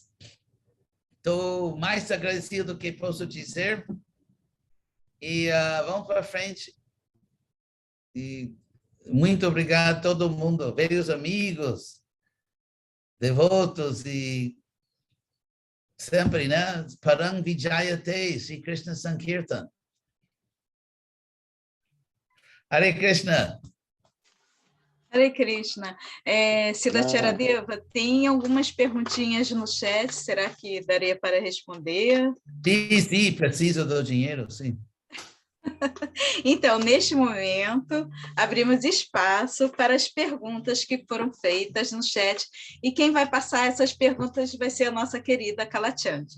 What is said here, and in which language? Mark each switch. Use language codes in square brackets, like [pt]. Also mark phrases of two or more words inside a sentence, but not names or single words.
[pt] Estou mais agradecido do que posso dizer. E vamos para frente. E muito obrigado a todo mundo, velhos amigos, devotos e sempre, né? [sa] Parang Vijayate, Sri Krishna Sankirtan. Hare Krishna. Hare Krishna. [pt] Sila Charadeva, tem algumas perguntinhas no chat, será que daria para responder? Sim, preciso do dinheiro, sim. Então, neste momento, abrimos espaço para as perguntas que foram feitas no chat, e quem vai passar essas perguntas vai ser a nossa querida Kalachandi.